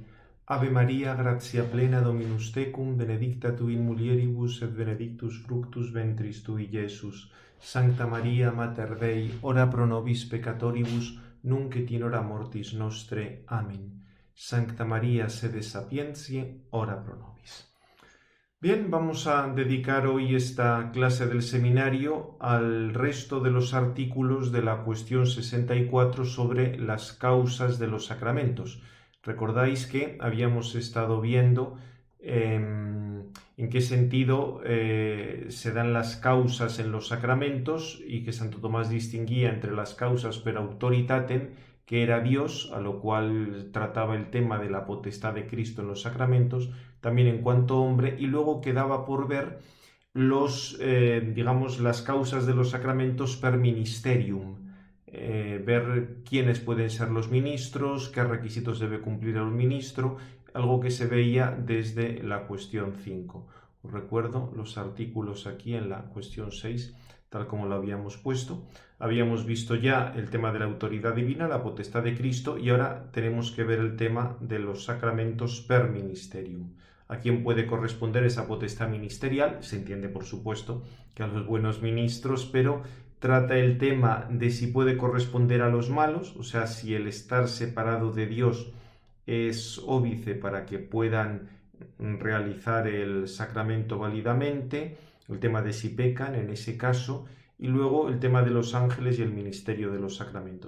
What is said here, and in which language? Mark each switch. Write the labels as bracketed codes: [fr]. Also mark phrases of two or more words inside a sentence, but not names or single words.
[la] Ave Maria, gratia plena, Dominus tecum, benedicta tu in mulieribus et benedictus fructus ventris tui, Iesus. Sancta Maria, Mater Dei, ora pro nobis peccatoribus, nunc et in hora mortis nostre. Amen. Sancta Maria, sede sapientiae, ora pro nobis. [es] Bien, vamos a dedicar hoy esta clase del seminario al resto de los artículos de la cuestión 64 sobre las causas de los sacramentos. Recordáis que habíamos estado viendo en qué sentido se dan las causas en los sacramentos y que Santo Tomás distinguía entre las causas [la] per autoritatem, [es] que era Dios, a lo cual trataba el tema de la potestad de Cristo en los sacramentos, también en cuanto hombre, y luego quedaba por ver las causas de los sacramentos [la] per ministerium, [es] ver quiénes pueden ser los ministros, qué requisitos debe cumplir el ministro, algo que se veía desde la cuestión 5. Os recuerdo los artículos aquí en la cuestión 6, tal como lo habíamos puesto. Habíamos visto ya el tema de la autoridad divina, la potestad de Cristo, y ahora tenemos que ver el tema de los sacramentos [la] per ministerium. [es] ¿A quién puede corresponder esa potestad ministerial? Se entiende, por supuesto, que a los buenos ministros, pero trata el tema de si puede corresponder a los malos, o sea, si el estar separado de Dios es óbice para que puedan realizar el sacramento válidamente, el tema de si pecan en ese caso, y luego el tema de los ángeles y el ministerio de los sacramentos.